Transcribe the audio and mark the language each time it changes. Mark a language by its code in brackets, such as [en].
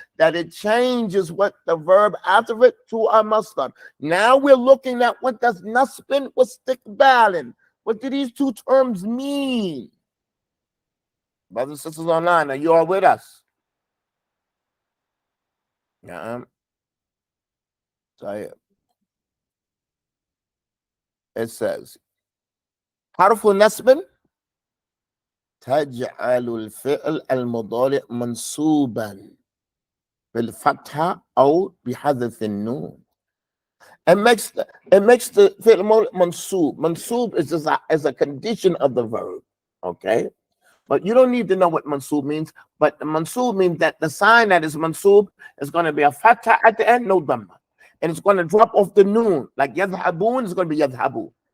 [en] That it changes what the verb after it to a masdar. Now we're looking at what does nasbin wastiqbalin. What do these two terms mean? Brothers and sisters online, are you all with us? Yeah. So it says, [ar] حرف نسب تجعل الفعل المضارع منصوبا بالفتحة أو بحذف النون. [en] It makes the fi'l mansub. Mansub is a condition of the verb. Okay? But you don't need to know what mansub means. But mansub means that the sign that is mansub is going to be a fatha at the end, no dhamma. And it's going to drop off the noon. Like yadhabun is going to be yadhabu.